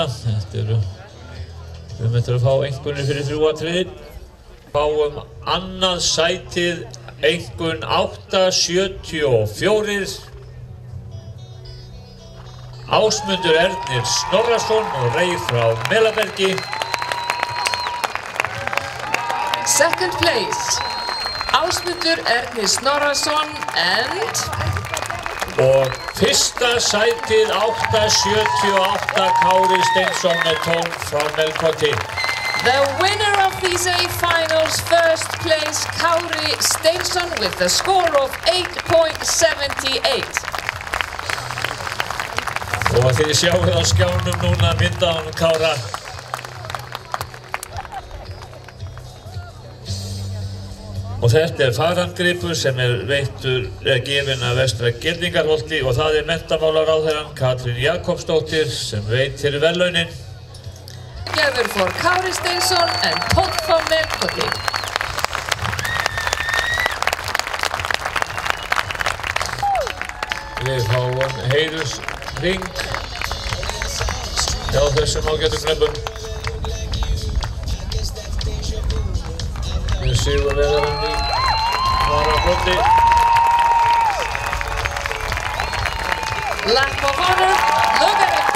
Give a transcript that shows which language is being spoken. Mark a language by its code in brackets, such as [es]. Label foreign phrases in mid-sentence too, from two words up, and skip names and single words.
[is] Þetta við möttum að fá einkunni fyrir 3 atriði. Fáum annað sætið, einkunn 874. Ásmundur Ernir Snorrason og Rey frá Melabergi. [en] Second place, Ásmundur Ernir Snorrason and... [is] Og fyrsta sætið 878 Kári Steinsson með tón frá Melkoti. [en] The winner of these A-finals, first place, Kári Steinsson with a score of 8.78. [is] Og þið sjáuð á skjánum núna mynda á Kára. Og þetta farandgripur sem gefinn af Vestra Girðingarholti og það menntamálaráðherrann Katrín Jakobsdóttir sem veitir verðlaunin. [en] Together for Kári Steinsson and Todd from Melkoti. [is] Við fáum heiðursring hjá þessum ágætu knöppum. Við sigurvegarinn í varafloti. [en] Lap of honor, look at it go.